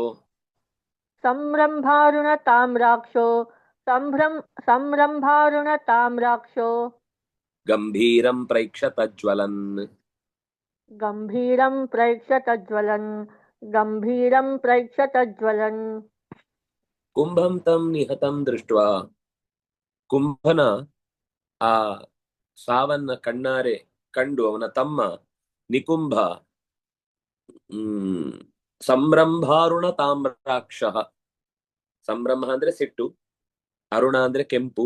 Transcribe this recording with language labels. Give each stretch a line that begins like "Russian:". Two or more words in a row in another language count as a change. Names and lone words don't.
Sanskrit: संरम्भारुणताम्राक्षो ಗಂಭೀರಂ ಪ್ರೈಕ್ಷತ ಜ್ವಲನ್. गम्भीरं प्रेक्षत ज्वलन् ಕುಂಭಂ ತಂ ನಿಹತಂ ದೃಷ್ಟ್ವಾ
Kannada: ಕುಂಭನ ಆ ಸಾವನ್ನ ಕಣ್ಣಾರೆ ಕಂಡು ಅವನ ತಮ್ಮ ನಿಕುಂಭ
Sanskrit: ಸಂರಂಭಾರುಣ ತಾಮ್ರಾಕ್ಷ.
Kannada: ಸಂಭ್ರಮ ಅಂದ್ರೆ ಸಿಟ್ಟು, ಅರುಣ ಅಂದ್ರೆ ಕೆಂಪು.